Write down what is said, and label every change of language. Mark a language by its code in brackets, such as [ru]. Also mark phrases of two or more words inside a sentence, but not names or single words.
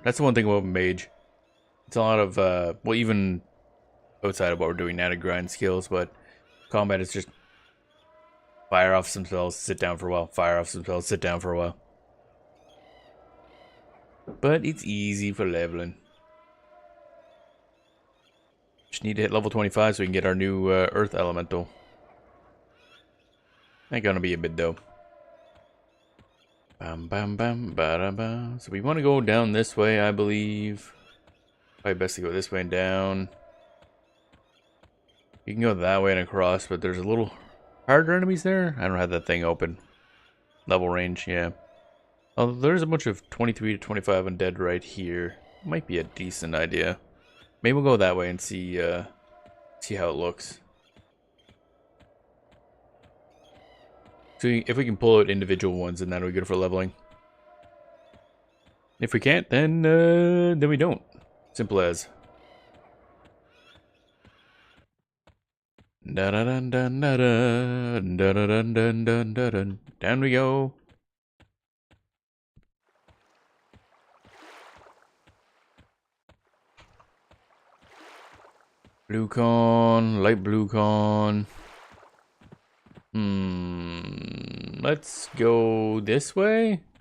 [en] That's the one thing about Mage. It's a lot of, well, even outside of what we're doing now to grind skills, but combat is just fire off some spells, sit down for a while, fire off some spells, sit down for a while. But it's easy for leveling. Just need to hit level 25 so we can get our new Earth Elemental. Ain't gonna be a bit though. Bam bam bam ba ba. So we want to go down this way, I believe. Probably best to go this way and down. You can go that way and across, but there's a little harder enemies there. I don't have that thing open. Level range, yeah. Oh, there's a bunch of 23 to 25 undead right here. Might be a decent idea. Maybe we'll go that way and see see how it looks. So if we can pull out individual ones, then that'll be good for leveling. If we can't, then we don't. Simple as. Da da dun dun da dun da da dun dun dun da dun. Down we go. Blue con, light blue con. Let's go this way.